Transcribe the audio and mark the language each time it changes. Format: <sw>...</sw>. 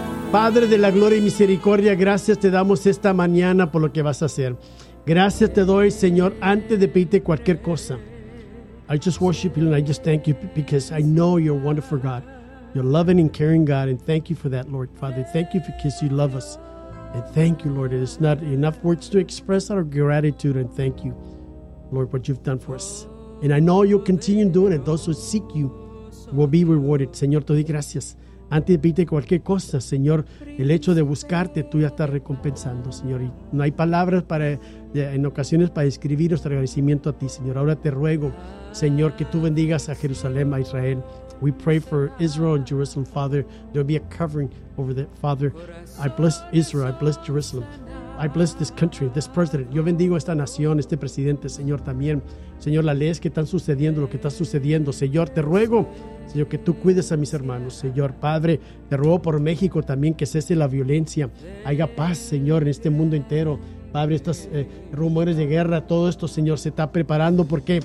<es>Padre de la gloria y misericordia, gracias te damos esta mañana por lo que vas a hacer. Gracias te doy, Señor, antes de pedirte cualquier cosa.</es> <en>I just worship you and I just thank you because I know you're a wonderful God. You're loving and caring God, and thank you for that, Lord. Father, thank you because you love us. And thank you, Lord. It is not enough words to express our gratitude, and thank you, Lord, what you've done for us. And I know you'll continue doing it. Those who seek you will be rewarded.</en> <es>Señor, te doy gracias. Antes de pedirte cualquier cosa, Señor, el hecho de buscarte, tú ya estás recompensando, Señor. Y no hay palabras para, en ocasiones para describir nuestro agradecimiento a ti, Señor. Ahora te ruego, Señor, que tú bendigas a Jerusalén, a Israel.</es> <en>We pray for Israel and Jerusalem, Father. There'll be a covering over that, Father. I bless Israel, I bless Jerusalem. I bless this country, this president.</en> <es>Yo bendigo esta nación, este presidente, Señor, también. Señor, las leyes que están sucediendo, lo que está sucediendo. Señor, te ruego, Señor, que tú cuides a mis hermanos. Señor, Padre, te ruego por México también que cese la violencia. Haya paz, Señor, en este mundo entero. Padre, estos rumores de guerra, todo esto, Señor, se está preparando. ¿Por qué?</es>